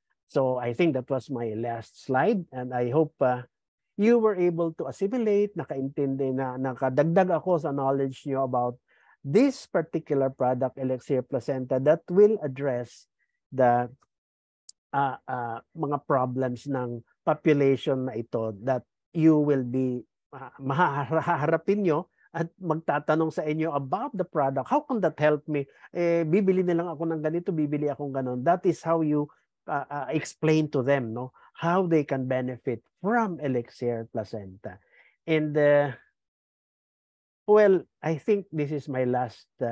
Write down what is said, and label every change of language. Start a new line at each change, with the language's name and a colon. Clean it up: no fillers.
English: So I think that was my last slide and I hope you were able to assimilate,
Filipino: nakaintindi na nakadagdag ako sa knowledge nyo
English: about this particular product, Elixir Placenta, that will address the mga problems ng population na ito that you will be
Filipino: mahaharapin nyo at magtatanong sa inyo
English: about the product. How can that help me?
Filipino: Bibili na lang ako ng ganito, bibili akong ganon.
English: That is how you explain to them, no, how they can benefit from Elixir Placenta. And well, I think this is my last